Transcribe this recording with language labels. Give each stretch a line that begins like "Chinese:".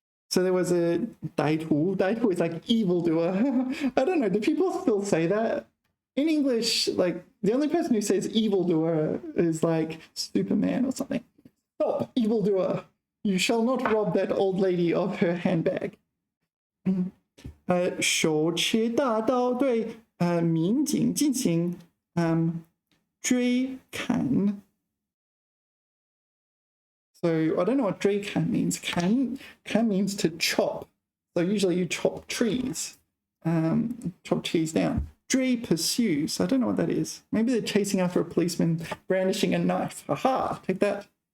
English: So there was a 歹徒 is like evildoer. I don't know, do people still say that? In English, like, the only person who says evildoer is like Superman or something. Stop, evildoer. You shall not rob that old lady of her handbag.
Chinese: 手持大刀对民警进行追砍。
English: So I don't know what 追砍 means. 砍 means to chop. So usually you chop trees down. 追 pursue. So I don't know what that is. Maybe they're chasing after a policeman brandishing a knife. Haha, take that.